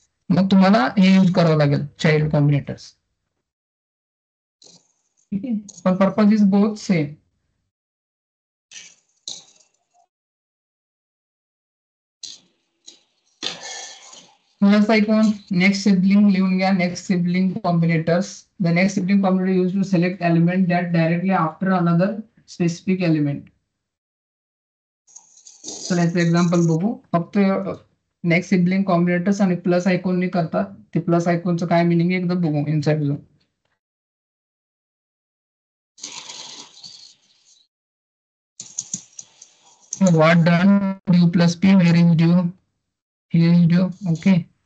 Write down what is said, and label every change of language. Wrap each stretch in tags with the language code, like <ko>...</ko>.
<mr>मग तुम्हाला हे यूज करावं लागेल, चाइल्ड कॉम्बिनेटर्स. ठीक आहे, पण</mr> <en>Purpose is both same.</en> <mr>Plus icon, next sibling लिहून घ्या.</mr> <en>Next sibling combinators. The next sibling combinator use to select element that directly after another specific element.</en> <mr>तर याचं एक्झाम्पल बघू. फक्त नेक्स्ट सिबलिंग कॉम्बिनेटर्स आणि प्लस आयकॉनने करतात. ते प्लस आयकॉनचं काय मिनिंग आहे एकदा बघू इनसाइड जाऊन. What done? Du plus p. Where is du? Here is du. Okay.</mr>